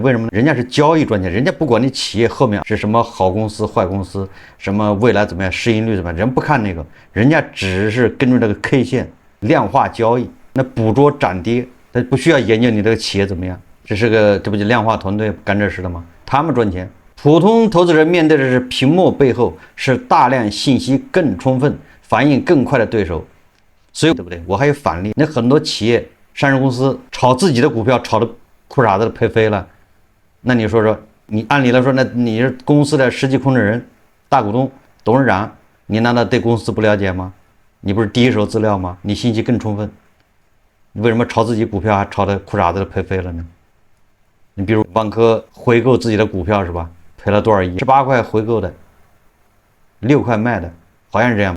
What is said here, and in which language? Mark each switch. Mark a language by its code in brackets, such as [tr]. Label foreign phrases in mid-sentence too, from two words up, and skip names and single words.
[zh] 为什麼呢？人家是交易賺錢，人家不管你企業後面是什麼好公司、壞公司，什麼未來怎麼樣、市盈率怎麼樣，人不看那個，人家只是跟着這個 K 線量化交易，那捕捉漲跌，他不需要研究你這個企業怎麼樣。這不就量化團隊幹這事的嗎？他們賺錢。普通投資者面對的是屏幕背後是大量信息更充分、反應更快的对手，所以对不对？我還有反例，那很多企業、上市公司炒自己的股票，炒的褲衩子賠飛了，那你說，你按理來說，那你是公司的實際控制人、大股東、董事長，你難道對公司不了解嗎？你不是第一手資料嗎？你信息更充分，你為什麼炒自己股票還炒的褲衩子賠飛了呢？你比如萬科回購自己的股票是吧？賠了多少億？18塊回購的，6塊賣的，好像是這樣。